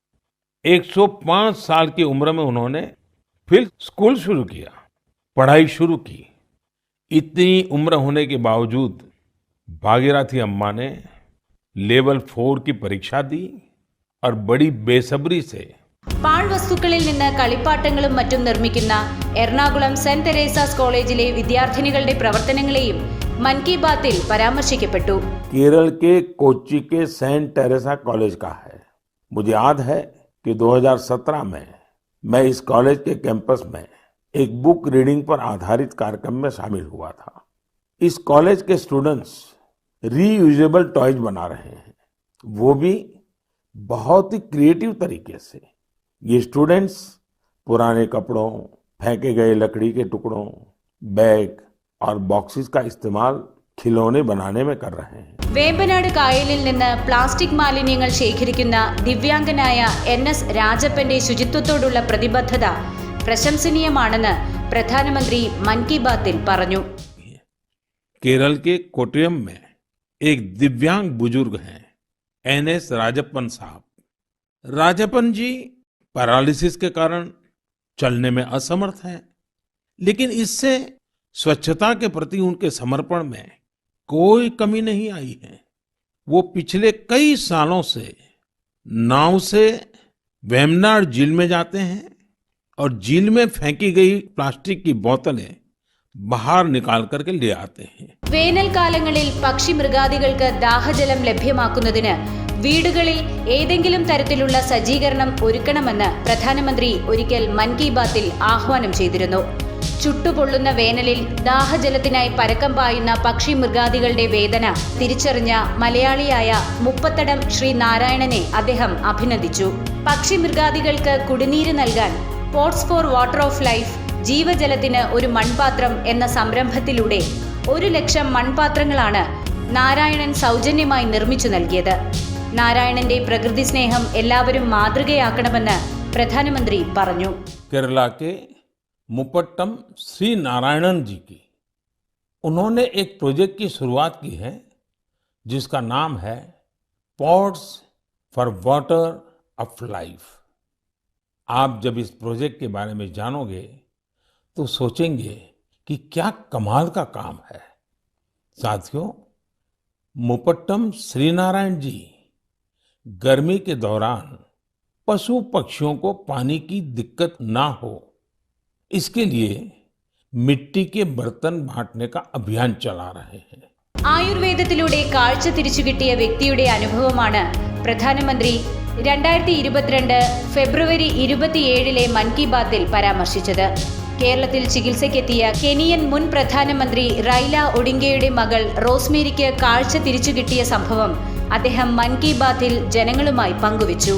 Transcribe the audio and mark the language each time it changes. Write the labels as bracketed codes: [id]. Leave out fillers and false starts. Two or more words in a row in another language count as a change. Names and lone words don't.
[hi] 105 साल की उम्र में उन्होंने फिर स्कूल शुरू किया, पढ़ाई शुरू की. इतनी उम्र होने के बावजूद भागीरथी अम्मा ने लेवल 4 की परीक्षा दी और बड़ी बेसब्री से [ml] പാഴ്വസ്തുക്കളിൽ നിന്ന് കളിപ്പാട്ടങ്ങളും മറ്റും നിർമ്മിക്കുന്ന എറണാകുളം സെന്റ് തെരേസാസ് കോളേജിലെ വിദ്യാർത്ഥിനികളുടെ പ്രവർത്തനങ്ങളെയും मन की बातिल परामर्शिക്കപ്പെട്ടു. [hi] केरल के कोच्चि के सेंट टेरेसा कॉलेज का है. मुझे याद है कि 2017 में मैं इस कॉलेज के कैंपस में एक बुक रीडिंग पर आधारित कार्यक्रम में शामिल हुआ था. इस कॉलेज के स्टूडेंट्स [en] reusable toys [hi] बना रहे हैं, वो भी बहुत ही क्रिएटिव तरीके से. ये स्टूडेंट्स पुराने कपड़ों, फेंके गए लकड़ी के टुकड़ों, बैग और बॉक्सेस का इस्तेमाल खिलौने बनाने में कर रहे हैं. [ml] വേമ്പനാട് കായലിൽ നിന്ന് പ്ലാസ്റ്റിക് മാലിന്യങ്ങൾ ശേഖരിക്കുന്ന ദിവ്യാംഗനായ NS രാജപ്പന്റെ ശുചിത്വത്തോടുള്ള പ്രതിബദ്ധത പ്രശംസനീയമാണെന്ന് പ്രധാനമന്ത്രി मन की बातिल പറഞ്ഞു. [hi] केरल के कोट्टयम में एक दिव्यांग बुजुर्ग हैं NS राजप्पन साहब. राजप्पन जी पैरालिसिस के कारण चलने में असमर्थ हैं, लेकिन इससे स्वच्छता के प्रति उनके समर्पण में कोई कमी नहीं आई है. वो पिछले कई सालों से नाव से वेम्बनाड झील में जाते हैं और झील में फेंकी गई प्लास्टिक की बोतलें बाहर निकाल करके ले आते हैं. [ml] വേനൽക്കാലങ്ങളിൽ പക്ഷി മൃഗാദികൾക്ക് ദാഹജലം ലഭ്യമാക്കുന്നതിന് വീടുകളിൽ ഏതെങ്കിലും തരത്തിലുള്ള സജ്ജീകരണം ഒരുക്കണമെന്ന് പ്രധാനമന്ത്രി ഒരിക്കൽ मन की बातिൽ ആഹ്വാനം ചെയ്തിരുന്നു. ചുട്ടുപൊള്ളുന്ന വേനലിൽ ദാഹജലത്തിനായി പരക്കം പായുന്ന പക്ഷി മൃഗാദികളുടെ വേദന തിരിച്ചറിഞ്ഞ മലയാളിയായ മുപ്പത്തടം ശ്രീ നാരായണനെ അദ്ദേഹം അഭിനന്ദിച്ചു. പക്ഷി മൃഗാദികൾക്ക് കുടിനീര് നൽകാൻ പോട്സ് ഫോർ വാട്ടർ ഓഫ് ലൈഫ് ജീവജലത്തിന് ഒരു മൺപാത്രം എന്ന സംരംഭത്തിലൂടെ 1,00,000 മൺപാത്രങ്ങളാണ് നാരായണൻ സൗജന്യമായി നിർമ്മിച്ചു നൽകിയത്. നാരായണന്റെ പ്രകൃതി സ്നേഹം എല്ലാവരും മാതൃകയാക്കണമെന്ന് പ്രധാനമന്ത്രി പറഞ്ഞു. [hi] केरला के मुपट्टम श्री नारायणन जी की उन्होंने एक प्रोजेक्ट की शुरुआत की है जिसका नाम है पॉट्स फॉर वाटर ऑफ लाइफ. आप जब इस प्रोजेक्ट के बारे में जानोगे तो सोचेंगे कि क्या कमाल का काम है. साथियों, मुपट्टम श्री नारायण जी गर्मी के दौरान पशु पक्षियों को पानी की दिक्कत ना हो इसके लिए मिट्टी के बर्तन बांटने का अभियान चला रहे हैं. [ml] ആയുർവേദത്തിലൂടെ കാഴ്ച തിരിച്ചു കിട്ടിയ വ്യക്തിയുടെ അനുഭവമാണ് പ്രധാനമന്ത്രി 2022 ഫെബ്രുവരി 27 മൻ കി ബാത്തിൽ പരാമർശിച്ചത്. കേരളത്തിൽ ചികിത്സയ്ക്കെത്തിയ കെനിയൻ മുൻ പ്രധാനമന്ത്രി റൈല ഒഡിംഗയുടെ മകൾ റോസ്മേരിക്ക് കാഴ്ച തിരിച്ചു കിട്ടിയ സംഭവം അദ്ദേഹം മൻ കി ബാത്തിൽ ജനങ്ങളുമായി പങ്കുവച്ചു.